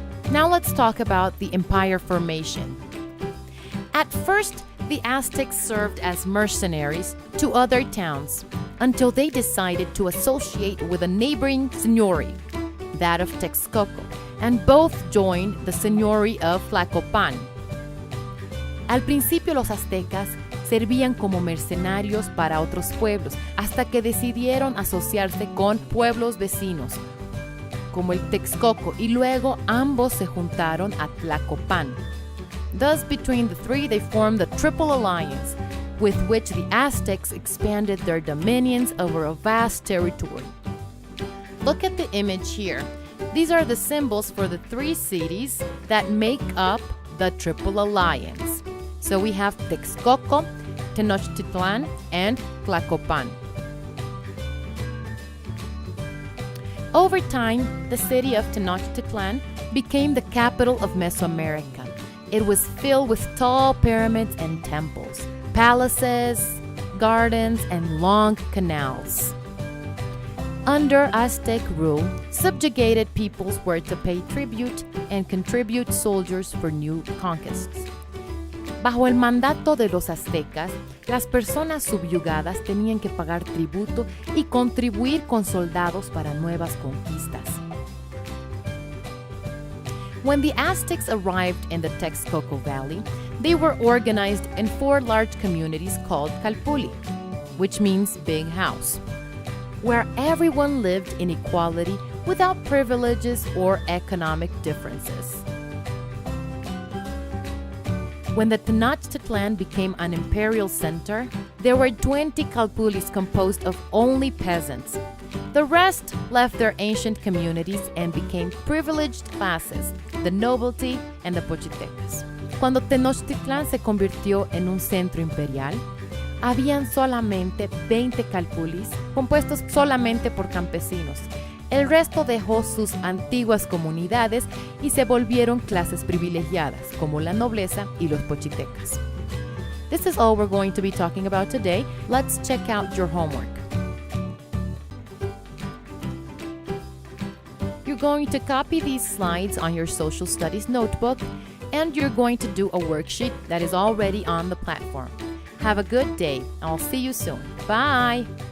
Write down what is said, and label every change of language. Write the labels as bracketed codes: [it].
[en] Now let's talk about the empire formation. At first, the Aztecs served as mercenaries to other towns until they decided to associate with a neighboring seignory, that of Texcoco, and both joined the seignory of Tlacopan. [es] Al principio los aztecas servían como mercenarios para otros pueblos hasta que decidieron asociarse con pueblos vecinos, como el Texcoco, y luego ambos se juntaron a Tlacopan. [en] Thus, between the three, they formed the Triple Alliance, with which the Aztecs expanded their dominions over a vast territory. Look at the image here. These are the symbols for the three cities that make up the Triple Alliance. So we have Texcoco, Tenochtitlan, and Tlacopan. Over time, the city of Tenochtitlan became the capital of Mesoamerica. It was filled with tall pyramids and temples, palaces, gardens, and long canals. Under Aztec rule, subjugated peoples were to pay tribute and contribute soldiers for new conquests. [es] Bajo el mandato de los aztecas, las personas subyugadas tenían que pagar tributo y contribuir con soldados para nuevas conquistas. [en] When the Aztecs arrived in the Texcoco Valley, they were organized in 4 large communities called Calpulli, which means big house, where everyone lived in equality without privileges or economic differences. When the Tenochtitlan became an imperial center, there were 20 Calpullis composed of only peasants. The rest left their ancient communities and became privileged classes, the nobility and the pochitecas. [es] Cuando Tenochtitlan se convirtió en un centro imperial, habían solamente 20 Calpullis compuestos solamente por campesinos. El resto dejó sus antiguas comunidades y se volvieron clases privilegiadas, como la nobleza y los pochitecas. [en] This is all we're going to be talking about today. Let's check out your homework. You're going to copy these slides on your social studies notebook, and you're going to do a worksheet that is already on the platform. Have a good day. I'll see you soon. Bye!